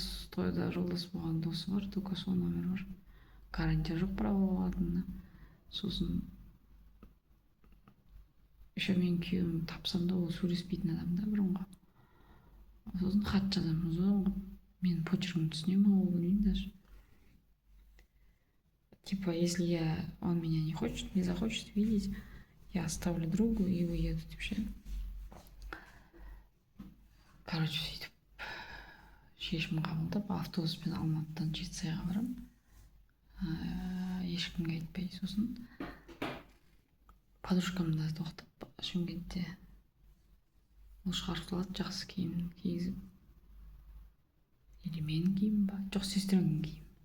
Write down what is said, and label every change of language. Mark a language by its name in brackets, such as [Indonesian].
[Kazakh] Тойда жолдас болған досы бар, только сол номер бар. Гарантия жоқ право алатынына. Сосын еще мен күйеуім тапсам да, ол сөйлеспейтін адам да, бұрынғы. Сосын хат жазамын, ұзын, менің почеркімді түсіне ма, ол білмеймін даже. [Russian] Типа, если он меня не захочет видеть, я оставлю другу и уеду [Kazakh] деп ше. Короче, сөйтіп шешім қабылдап, автобуспен Алматыдан Жетісайға барамын. Ешкімге айтпай. Сосын подружкамды тоқтап Шымкентте, ол шығарып салады, жақсы киім кигізіп. Или менің киімім ба? Жоқ, сестренің киім.